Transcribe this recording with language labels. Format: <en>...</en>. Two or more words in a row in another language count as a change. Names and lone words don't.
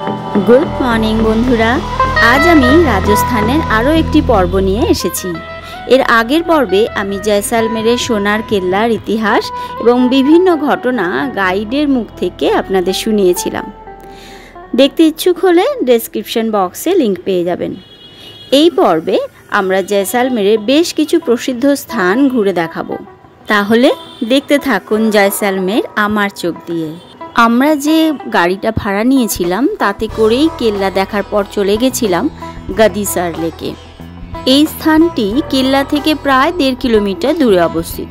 <en>good morning</en> <bn>বন্ধুরা আজ আমি রাজস্থানের আরো একটি পর্ব নিয়ে এসেছি। এর আগের পর্বে আমি জৈসলমেরের সোনার কেল্লার ইতিহাস এবং বিভিন্ন ঘটনা গাইডের মুখ থেকে আপনাদের শুনিয়েছিলাম। দেখতে ইচ্ছুক হলে</bn> <en>description box</en> <bn>লিংক পেয়ে যাবেন। এই পর্বে আমরা জৈসলমেরের বেশ কিছু প্রসিদ্ধ স্থান ঘুরে দেখাবো। তাহলে দেখতে থাকুন জৈসলমের আমার চোখ দিয়ে। আমরা যে গাড়িটা ভাড়া নিয়েছিলাম তাতে করেই কেল্লা দেখার পর চলে গেছিলাম গাদিসার লেকে। এই স্থানটি কেল্লা থেকে প্রায় 1.5 কিলোমিটার দূরে অবস্থিত।</bn>